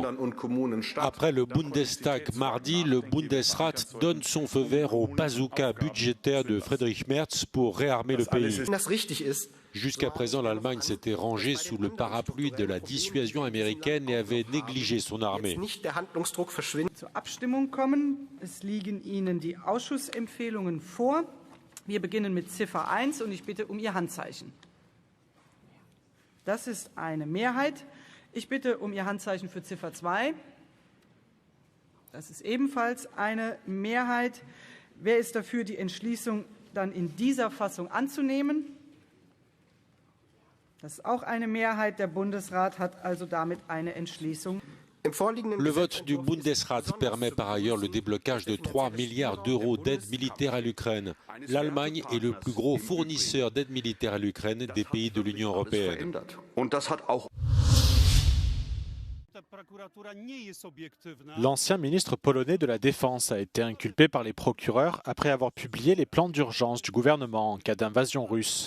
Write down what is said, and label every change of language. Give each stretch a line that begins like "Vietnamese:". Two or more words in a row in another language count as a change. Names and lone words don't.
French: Après le Bundestag mardi, le Bundesrat donne son feu vert au bazooka budgétaire de Friedrich Merz pour réarmer le pays. Jusqu'à présent, l'Allemagne s'était rangée sous le parapluie de la dissuasion américaine et avait négligé son armée.
German: Wir beginnen mit Ziffer 1 und ich bitte Ihr Handzeichen. Das ist eine Mehrheit. Ich bitte Ihr Handzeichen für Ziffer 2. Das ist ebenfalls eine Mehrheit. Wer ist dafür, die Entschließung dann in dieser Fassung anzunehmen? Das ist auch eine Mehrheit. Der Bundesrat hat also damit eine Entschließung.
French: Le vote du Bundesrat permet par ailleurs le déblocage de 3 milliards d'euros d'aide militaire à l'Ukraine. L'Allemagne est le plus gros fournisseur d'aide militaire à l'Ukraine des pays de l'Union européenne. L'ancien ministre polonais de la Défense a été inculpé par les procureurs après avoir publié les plans d'urgence du gouvernement en cas d'invasion russe.